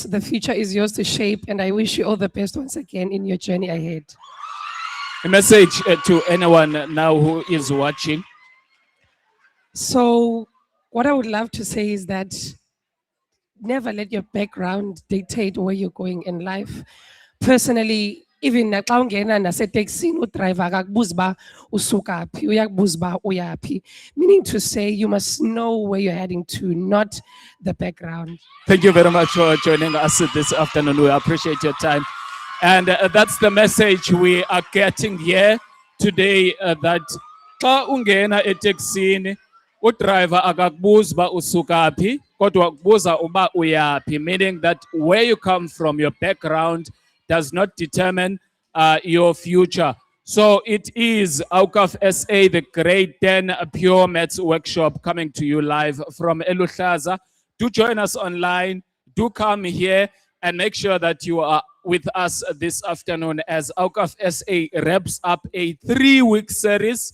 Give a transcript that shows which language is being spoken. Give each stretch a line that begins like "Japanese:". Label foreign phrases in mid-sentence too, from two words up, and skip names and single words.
English: The future is yours to shape, and I wish you all the best once again in your journey ahead. A message to anyone now who is watching. So what I would love to say is that never let your background dictate where you're going in life. Personally, even
Xhosa: naxa ungena naseteksini udriver akakubuza uba usuka phi, uyakubuza uba uya phi.
English: Meaning to say you must know where you're heading to, not the background. Thank you very much for joining us this afternoon. We appreciate your time. And that's the message we are getting here today, that
Xhosa: xa ungena eteksini udriver akakubuza uba usuka phi, kodwa ukubuza uba uyaphi,
English: meaning that where you come from, your background does not determine your future. So it is Awqaf SA, the Grade 10 Pure Maths Workshop, coming to you live from Luhlaza. Do join us online. Do come here and make sure that you are with us this afternoon as Awqaf SA wraps up a 3-week series.